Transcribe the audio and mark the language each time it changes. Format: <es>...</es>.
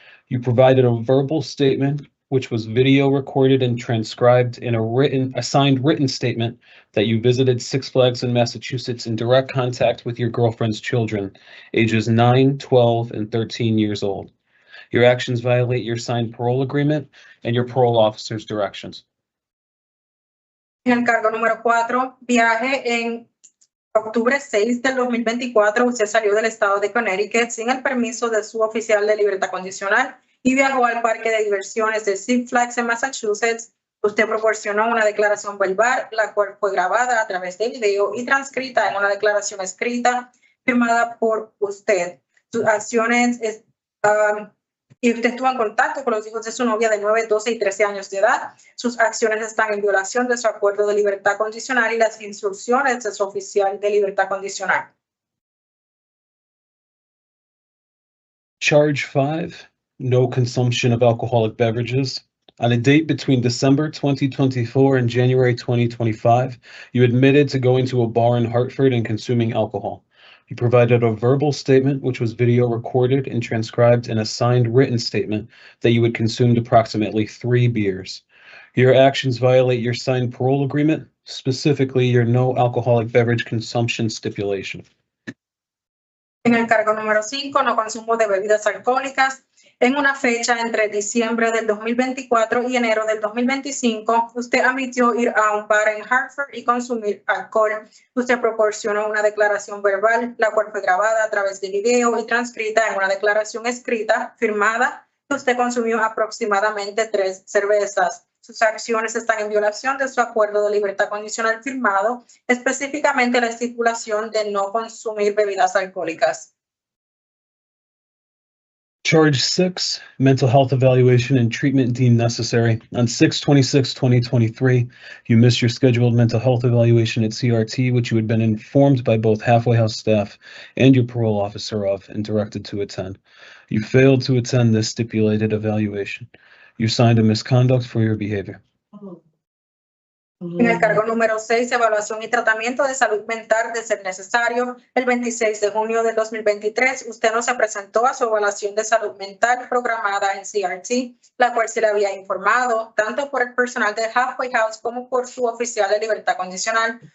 <en>You provided a verbal statement, which was video recorded and transcribed in a signed written statement that you visited Six Flags in Massachusetts in direct contact with your girlfriend's children, ages 9, 12, and 13 years old. Your actions violate your signed parole agreement and your parole officer's directions.</en> <es>En el cargo número 4, viaje en octubre 6 del 2024, usted salió del estado de Connecticut sin el permiso de su oficial de libertad condicional y viajó al parque de diversiones de Six Flags en Massachusetts. Usted proporcionó una declaración verbal, la cual fue grabada a través de video y transcrita en una declaración escrita firmada por usted. Sus acciones y usted estuvo en contacto con los hijos de su novia de 9, 12 y 13 años de edad. Sus acciones están en violación de su acuerdo de libertad condicional y las instrucciones de su oficial de libertad condicional.</es> <en>Charge 5, no consumption of alcoholic beverages. On a date between December 2024 and January 2025, you admitted to going to a bar in Hartford and consuming alcohol. You provided a verbal statement, which was video recorded and transcribed in a signed written statement that you had consumed approximately 3 beers. Your actions violate your signed parole agreement, specifically your no alcoholic beverage consumption stipulation.</en> <es>En el cargo número 5, no consumo de bebidas alcohólicas. En una fecha entre diciembre del 2024 y enero del 2025, usted admitió ir a un bar en Hartford y consumir alcohol. Usted proporcionó una declaración verbal, la cual fue grabada a través de video y transcrita en una declaración escrita, firmada, que usted consumió aproximadamente 3 cervezas. Sus acciones están en violación de su acuerdo de libertad condicional firmado, específicamente la estipulación de no consumir bebidas alcohólicas.</es> <en>Charge 6, mental health evaluation and treatment deemed necessary. On 6/26/2023, you missed your scheduled mental health evaluation at CRT, which you had been informed by both Halfway House staff and your parole officer of and directed to attend. You failed to attend this stipulated evaluation. You signed a misconduct for your behavior.</en> <es>En el cargo número 6, evaluación y tratamiento de salud mental de ser necesario. El 26 de junio del 2023, usted no se presentó a su evaluación de salud mental programada en CRT, la cual se le había informado tanto por el personal de Halfway House como por su oficial de libertad condicional.</es>